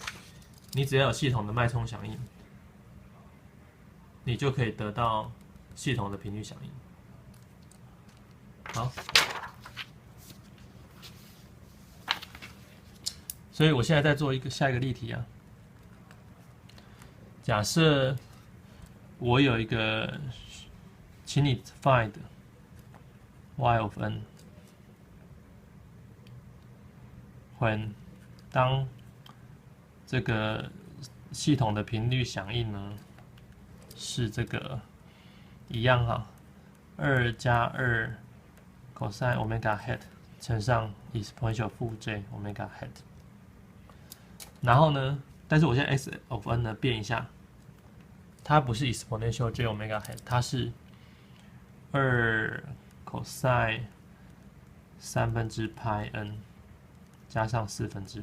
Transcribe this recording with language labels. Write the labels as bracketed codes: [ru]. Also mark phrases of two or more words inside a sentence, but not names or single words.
[zh] 你只要有系統的脈衝響應，你就可以得到系統的頻率響應。好，所以我現在在做下一個例題啊。假設我有一個，請你 [en] find y of n when [zh] 當這個系統的頻率響應呢是這個一樣哈，2加2 [en] cosine omega hat [zh] 乘上 exponential 負 [en] j omega hat， [zh] 然後呢，但是我現在 [en] x of n [zh] 呢變一下。它不是 [en] exponential j omega hat， [zh] 它是2 cosine 3/π n 加上4/π。